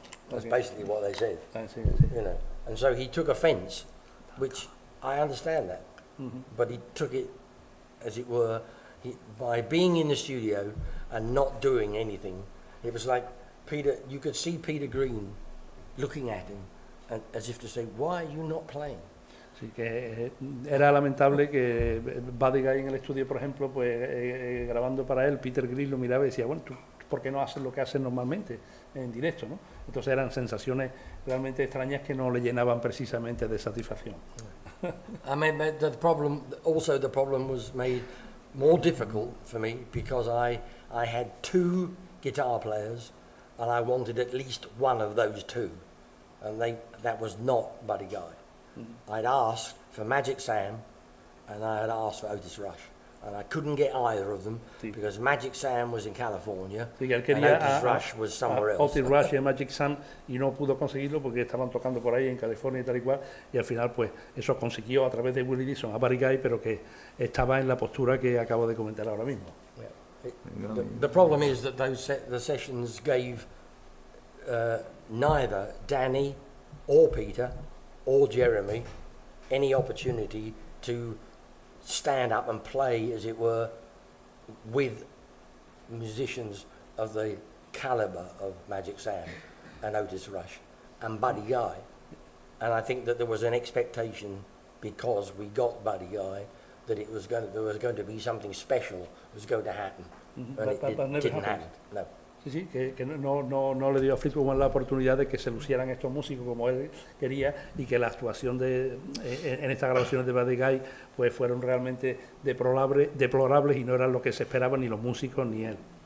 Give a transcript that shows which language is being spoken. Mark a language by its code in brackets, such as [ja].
[en] That's basically what they said. You know, and so he took offence, which I understand that, but he took it, as it were, by being in the studio and not doing anything, it was like Peter, you could see Peter Green looking at him and, as if to say, why are you not playing? [es] Así que era lamentable que Buddy Guy en el estudio, por ejemplo, pues grabando para él, Peter Green lo miraba y decía, bueno, ¿tú por qué no haces lo que haces normalmente en directo, ¿no? Entonces eran sensaciones realmente extrañas que no le llenaban precisamente de satisfacción. [en] I mean, the problem was made more difficult for me because I had 2 guitar players and I wanted at least one of those 2, and that was not Buddy Guy. I'd asked for Magic Sam and I had asked for Otis Rush, and I couldn't get either of them because Magic Sam was in California and Otis Rush was somewhere else. [es] Otis Rush y Magic Sam, y no pudo conseguirlo porque estaban tocando por ahí en California y tal y cual, y al final pues eso consiguió a través de Willie Dixon a Buddy Guy, pero que estaba en la postura que acabo de comentar ahora mismo. [en] The problem is that the sessions gave neither Danny or Peter or Jeremy any opportunity to stand up and play, as it were, with musicians of the caliber of Magic Sam and Otis Rush and Buddy Guy. And I think that there was an expectation, because we got Buddy Guy, that there was going to be something special was going to happen. And it didn't happen. No. [es] Sí, que no le dio a Fleetwood Mac la oportunidad de que se lucieran estos músicos como él quería, y que la actuación en estas grabaciones de Buddy Guy pues fueron realmente deplorables y no eran lo que se esperaban ni los músicos ni él.